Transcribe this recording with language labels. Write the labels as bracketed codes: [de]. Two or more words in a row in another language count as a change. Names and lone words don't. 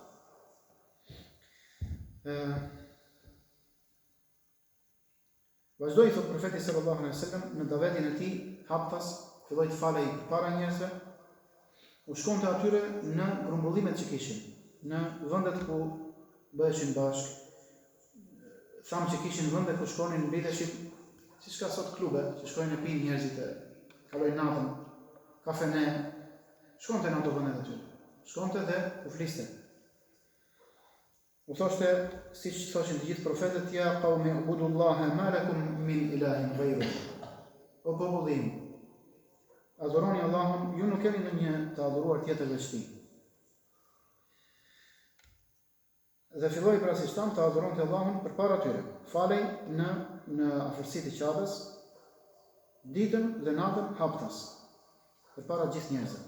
[sq] Vazhdoi, thot profeti [ar] صلى الله عليه وسلم, [sq] në davetin e tij haptas, filloi të falej para njerëzve, u shkonte atyre në grumbullimet që kishin, në vendet ku bëheshin bashk, thamë që kishin vende ku shkonin mbledheshin, siç ka sot klube, që shkojnë e pinë njerëzit, kalojnë natën, kafene, shkonte në ato vende aty. Shkonte dhe u fliste. U thoshte, siç thoshin të gjithë profetët, [ar] يا قوم اعبدوا الله ما لكم من إله غيره. [sq] O popull im, adhuroni Allahun, ju nuk keni ndonjë të adhuruar tjetër veç tij. Dhe filloi pra si shtam të adhuronte Allahun përpara tyre. Falej në afërsitë e Qabes, ditën dhe natën haptas, përpara gjithë njerëzve.